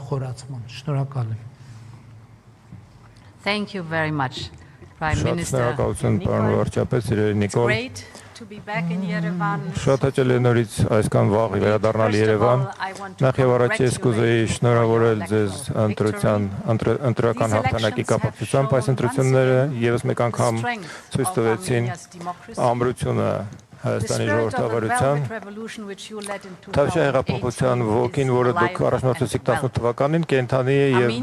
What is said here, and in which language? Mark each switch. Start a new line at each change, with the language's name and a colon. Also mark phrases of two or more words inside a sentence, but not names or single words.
Armenian: խորացման։ Շնորհակալ եմ։
English: Thank you very much, Prime
Armenian: Շատ
English: Minister.
Armenian: շնորհակալություն, պարոն վարչապետ, սիրելի Նիկոլ։
English: Great to be back in Yerevan.
Armenian: Շատ հաճելի է նորից այսքան վաղ վերադառնալ Երևան։ Նախ եւ առաջ ես կուզեի շնորհավորել ձեզ ընտրական հաղթանակի կապակցությամբ այս ընտրությունները եւս մեկ անգամ ցույց տվեցին ամրությունը Հայաստանի ժողովրդավարության Թավշյա հեղափոխության ոգին, որը դուք առաջնորդեցիք 18 թվականին, կենդանի է եւ